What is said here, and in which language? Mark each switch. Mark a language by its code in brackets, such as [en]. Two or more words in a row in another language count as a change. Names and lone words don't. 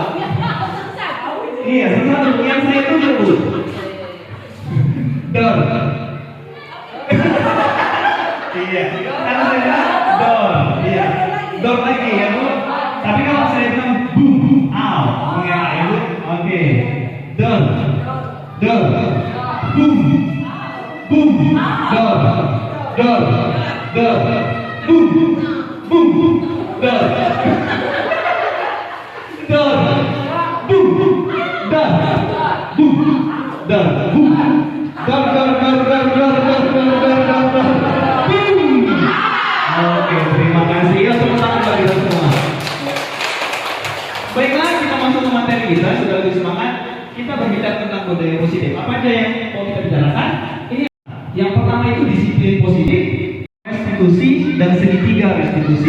[id] Iya, satu yang saya tunjuk, Bu. Door. Iya. Kalau saya bilang door, iya. Door lagi ya, Bu. Tapi kalau saya bilang boom, ow, ya, Bu. Oke. Door. Door. Boom. Boom. Door. Door. Door. Boom. Boom. Door. Door. Boom. Door. Boom. Door. Boom. Door. Boom. Oke, terima kasih ya teman-teman bagi kita semua. Baiklah, kita masuk ke materi kita. Sudah lebih semangat. Kita berbicara tentang budaya positif. Apa aja yang mau kita bicarakan? Ini yang pertama itu disiplin positif, restitusi, dan segitiga restitusi.